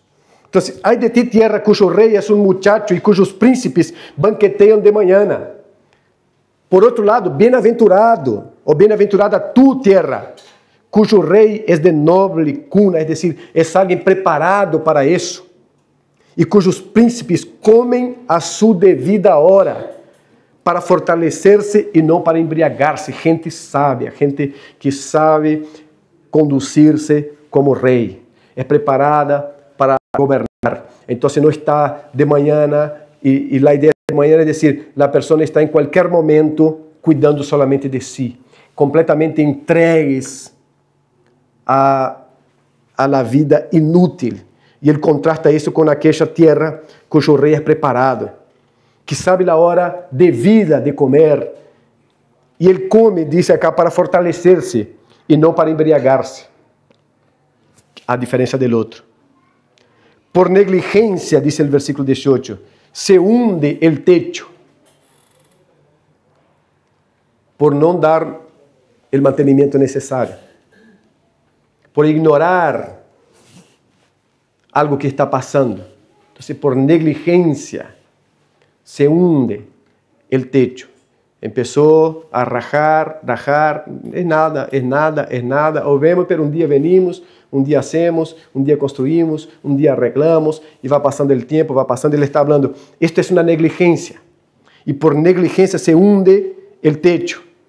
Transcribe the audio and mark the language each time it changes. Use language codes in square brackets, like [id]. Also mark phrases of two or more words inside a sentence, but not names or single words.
[es] Entonces, hay de ti tierra cuyo rey es un muchacho y cuyos príncipes banquetean de mañana. Por otro lado, bienaventurado o bienaventurada tu tierra, cuyo rey es de noble cuna, es decir, es alguien preparado para eso. [pt] E cujos príncipes comem a sua devida hora, para fortalecer-se e não para embriagar-se. Gente sábia, gente que sabe conduzir-se como rei. É preparada para governar. Então, não está de manhã, e a ideia de manhã é dizer, a pessoa está em qualquer momento cuidando solamente de si, completamente entregues [es] a la vida [pt] inútil. E ele contrasta isso com aquela terra cujo rei é preparado, que sabe a hora devida de comer. E ele come, diz acá, para fortalecer-se e não para embriagar-se. A diferença do outro. Por negligência, diz o versículo 18, [es] se hunde el techo. [pt] Por não dar o mantenimento necessário. Por ignorar algo que está pasando. [es] Entonces, por negligencia, se hunde el techo. Empezó a rajar, es nada, o vemos, pero un día venimos, un día hacemos, un día construimos, un día arreglamos, y va pasando el tiempo, va pasando, él está hablando, esto es una negligencia, y por negligencia se hunde el techo.